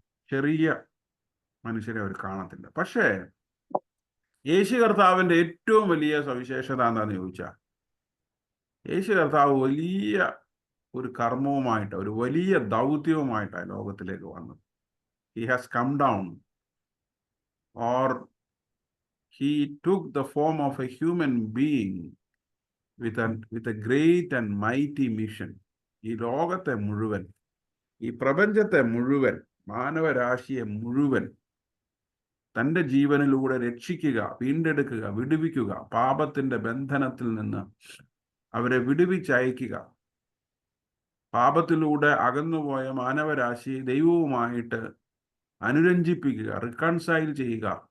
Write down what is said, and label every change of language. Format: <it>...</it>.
<ml>ചെറിയ മനുഷ്യരെ അവർ കാണത്തില്ല. പക്ഷേ യേശു കർത്താവിൻ്റെ ഏറ്റവും വലിയ സവിശേഷത എന്താണെന്ന് ചോദിച്ചാൽ, യേശു കർത്താവ് വലിയ ഒരു കർമ്മവുമായിട്ട്, ഒരു വലിയ ദൗത്യവുമായിട്ടാണ് ലോകത്തിലേക്ക് വന്നത്.</ml> <en>He has come down, or he took the form of a human being with a great and mighty mission.</en> <ml>ഈ ലോകത്തെ മുഴുവൻ, ഈ പ്രപഞ്ചത്തെ മുഴുവൻ, മാനവരാശിയെ മുഴുവൻ തൻ്റെ ജീവനിലൂടെ രക്ഷിക്കുക, വീണ്ടെടുക്കുക, വിടുവിക്കുക, പാപത്തിൻ്റെ ബന്ധനത്തിൽ നിന്ന് അവരെ വിടുവിച്ചയക്കുക, പാപത്തിലൂടെ അകന്നുപോയ മാനവരാശിയെ ദൈവവുമായിട്ട് അനുരഞ്ജിപ്പിക്കുക, റിക്കൺസൈൽ ചെയ്യുക.</ml>